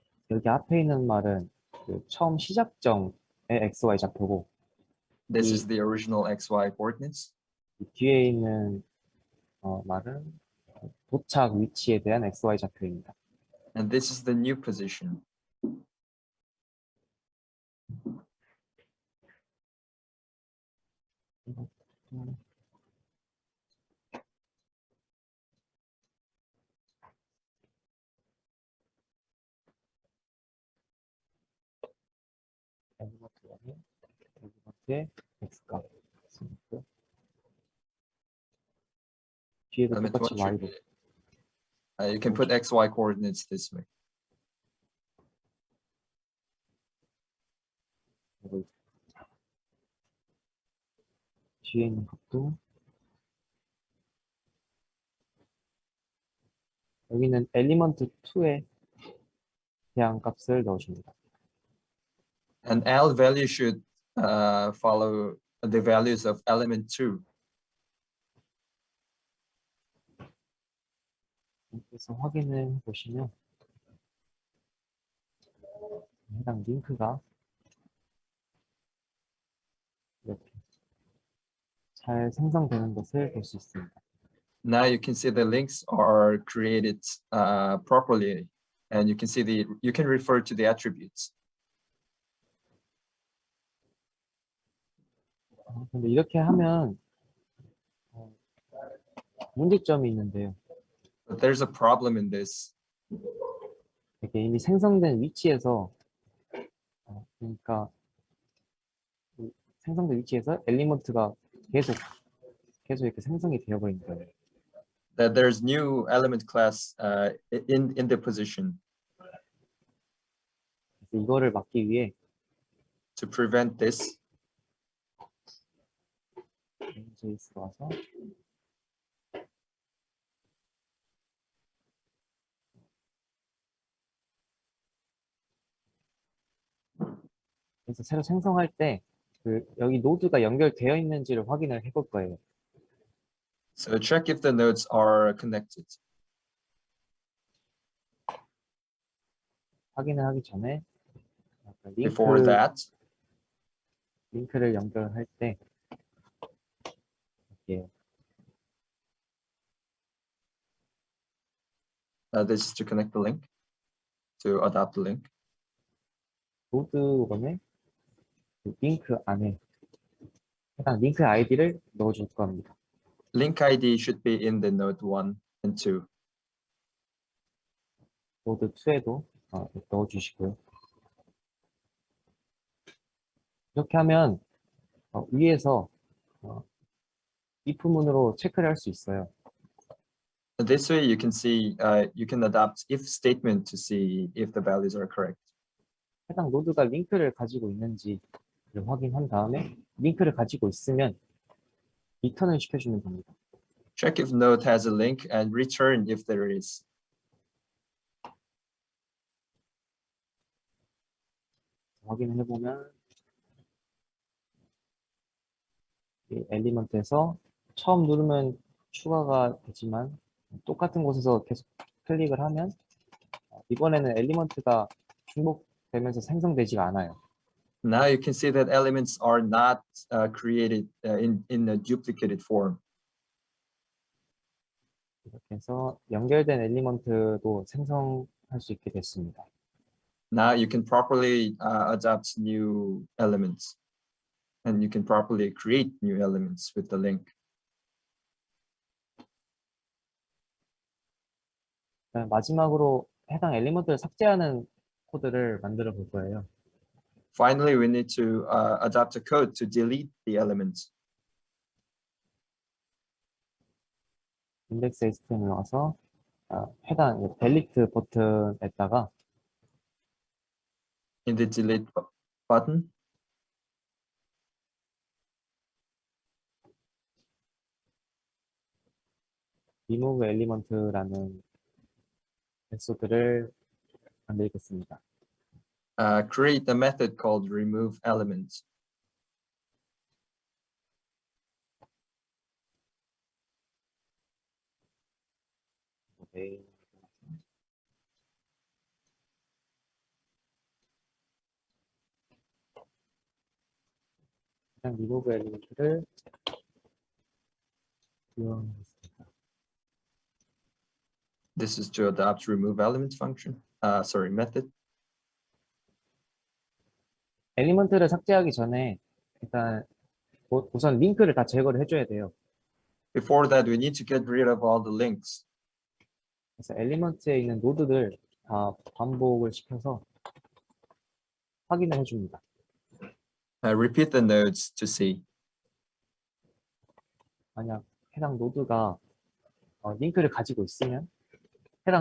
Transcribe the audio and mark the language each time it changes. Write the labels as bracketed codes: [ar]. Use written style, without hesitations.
[ko] 여기 앞에 있는 말은 그 처음 시작점의 XY 좌표고 [en] This is the original XY coordinates. [ko] 이 뒤에 있는 말은 도착 위치에 대한 XY 좌표입니다. [en] And this is the new position. [ko] 엘리먼트의 X값 있고 뒤에도 [en] Element [ko] 똑같이 [en] one [ko] Y로 [en] you can put XY coordinates this way. [ko] 그리고 뒤에 있는 것도 여기는 엘리먼트 2에 대한 값을 넣어줍니다. [en] And L value should follow the values of element 2. [ko] 그래서 확인을 보시면 해당 링크가 이렇게 잘 생성되는 것을 볼 수 있습니다. [en] Now you can see the links are created properly, and you can refer to the attributes. [ko] 근데 이렇게 하면 문제점이 있는데요. [en] But there's a problem in this. [ko] 이렇게 이미 생성된 위치에서 그러니까 생성된 위치에서 엘리먼트가 계속 이렇게 생성이 되어버린 거예요. [en] That there's new element class in the position. [ko] 그래서 이거를 막기 위해 [en] To prevent this, [ko] JS로 와서 그래서 새로 생성할 때 여기 노드가 연결되어 있는지를 확인을 해볼 거예요. [en] So check if the nodes are connected. [ko] 확인을 하기 전에 아까 [en] Before that, [ko] 링크를 연결할 때 이렇게 [en] this is to connect the link, to adapt the link. [ko] 노드 1에 링크 안에 해당 링크 아이디를 넣어줄 겁니다. [en] Link ID should be in the node 1 and 2. [ko] 노드 2에도 넣어주시고요. 이렇게 하면 위에서 if 문으로 체크를 할 수 있어요. [en] This way you can see, you can adapt if statement to see if the values are correct. [ko] 해당 노드가 링크를 가지고 있는지를 확인한 다음에 링크를 가지고 있으면 리턴을 시켜주면 됩니다. [en] Check if node has a link and return if there is. [ko] 확인을 해보면 이 엘리먼트에서 처음 누르면 추가가 되지만 똑같은 곳에서 계속 클릭을 하면 이번에는 엘리먼트가 중복되면서 생성되지가 않아요. [en] Now you can see that elements are not created in a duplicated form. [ko] 이렇게 해서 연결된 엘리먼트도 생성할 수 있게 됐습니다. [en] Now you can properly adapt new elements, and you can properly create new elements with the link. [ko] 마지막으로 해당 엘리먼트를 삭제하는 코드를 만들어 볼 거예요. [en] Finally, we need to adapt a code to delete the elements. [ko] 인덱스 HTML 와서 해당 델리트 버튼에다가 [en] In the delete button, [ko] remove element라는 메소드를 만들겠습니다. [en] create a method called remove element. [ko] 네. 그냥 remove element를 이용하겠습니다. [en] This is to adapt remove element function. Sorry, method. [ko] 엘리먼트를 삭제하기 전에 일단 우선 링크를 다 제거를 해줘야 돼요. [en] Before that, we need to get rid of all the links. [ko] 그래서 엘리먼트에 있는 노드들 다 반복을 시켜서 확인을 해줍니다. [en] Repeat the nodes to see. [ko] 만약 해당 노드가 링크를 가지고 있으면 해당